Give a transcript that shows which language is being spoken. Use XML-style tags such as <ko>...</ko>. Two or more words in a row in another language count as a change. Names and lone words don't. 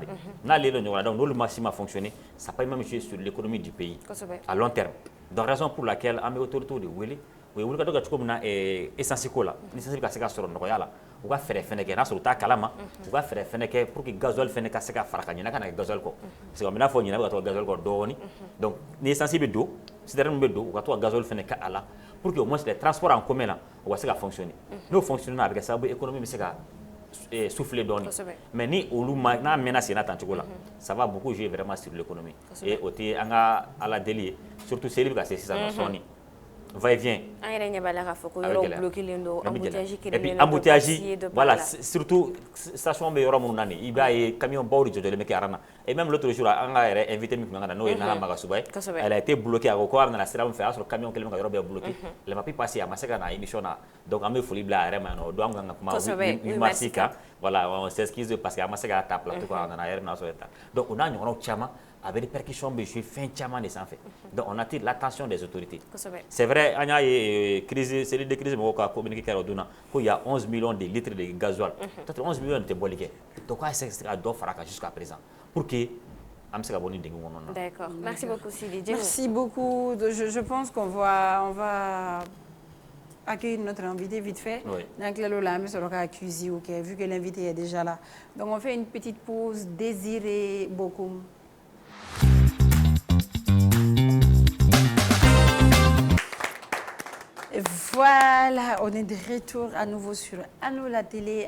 <bm>de n'a lié don ɲɔgɔn na donc n'olu ma si ma fonctionner</bm> <fr>ça peut même jouer sur l'économie du pays à long terme donc raison pour laquelle</fr> <bm>an bɛ autorité de wele o ye wuli ka dɔ kɛ cogo min na essence ko la ni essence bɛ ka se ka sɔrɔ nɔgɔya la u ka fɛɛrɛ fɛnɛ kɛ n'a sɔrɔ u t'a kalama u ka fɛɛrɛ fɛnɛ kɛ pour que gasoil fɛnɛ ka se ka fara ka ɲinɛ ka na kɛ gasoil kɔ parce que o bɛ n'a fɔ ɲinɛ bɛ ka to gasoil kɔ dɔɔni donc ni essence bɛ don citerne bɛ don u ka to ka gasoil fɛnɛ kɛ a la pour que au moins</bm> <fr>les transports en commun</fr> <bm>la u ka se ka fonctionner n'o fonctionner a bɛ kɛ sababu économie bɛ se ka souffler dɔɔni mais ni olu ma n'a mɛnna senna tan cogo la</bm> <fr>ça va beaucoup jouer vraiment sur l'économie et</fr> <bm>o tɛ an ka ala deli ye surtout seli bɛ ka se sisan sɔɔni</bm> <fr>va et vient. Et puis embouteillage, voilà, surtout station</fr> <bm>be yɔrɔ minnu na nin i b'a ye camion baw de jɔjɔlen bɛ kɛ aran na</bm> <fr>et même l'autre jour</fr> <bm>an ka yɛrɛ invité min tun ka na n'o ye Nana Magasuba ye</bm> <fr>elle a été bloquée</fr> <bm>a ko k'a nana sira min fɛ a y'a sɔrɔ camion kelen bɛ ka yɔrɔ bɛɛ bloqué</bm> <fr>elle m'a pu passer</fr> <bm>a ma se ka na émission na donc an bɛ foli bila a yɛrɛ ma yan nɔ donc an kan ka kuma 8 mars kan</bm> <fr>voilà on s'excuse parce que</fr> <bm>a ma se ka ta plateau kan a nana a yɛrɛ bɛna sɔrɔ ta donc o n'a ɲɔgɔnnaw caman a bɛ répercussions bɛ jouer fɛn caman de sanfɛ</bm> <fr>donc on attire l'attention des autorités c'est vrai</fr> <bm>an y'a ye</bm> <fr>crise cellule de crise</fr> <bm>mɔgɔw ka communiqué kɛra o don na ko</bm> <fr>il y a 11 millions de litres de gasoil peut-être 11 millions</fr> <bm>tɛ bɔli kɛ donc k'a se ka dɔ fara kan</bm> <fr>jusqu'à présent pour que</fr> <bm>an bɛ se ka bɔ nin degun kɔnɔna na.</bm> <fr>D'accord, merci beaucoup Sidi. Merci beaucoup. Je pense qu'on va accueillir notre invité vite fait. Donc là, vu que l'invité est déjà là. Donc on fait une petite pause. Désiré beaucoup. Voilà, on est de retour à nouveau sur Annou la télé.</fr>